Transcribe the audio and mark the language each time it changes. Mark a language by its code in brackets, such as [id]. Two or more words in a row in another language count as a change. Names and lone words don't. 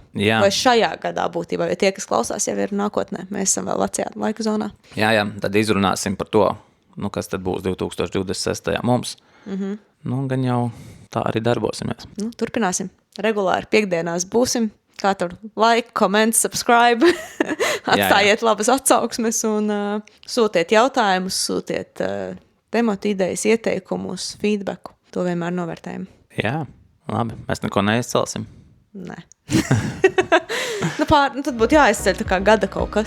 [lv] Jā. Vai šajā gadā būtībā, jo tie, kas klausās, jau ir nākotnē. Mēs esam vēl vecajā laika zonā. Jā, tad izrunāsim par to, nu, kas tad būs 2026. mums. Nu, gan jau tā arī darbosimies. Nu, turpināsim. Regulāri piekdienās būsim. Kā tur [en] like, comment, subscribe. [lv] Atstājiet labas atsauksmes un sūtiet jautājumus, sūtiet tematu idejas, ieteikumus, feedbacku. To vienmēr novērtējam. Jā, labi. Mēs neko neizcelsim. Nē. Tad būtu jāizceļ tā kā gada kaut kas.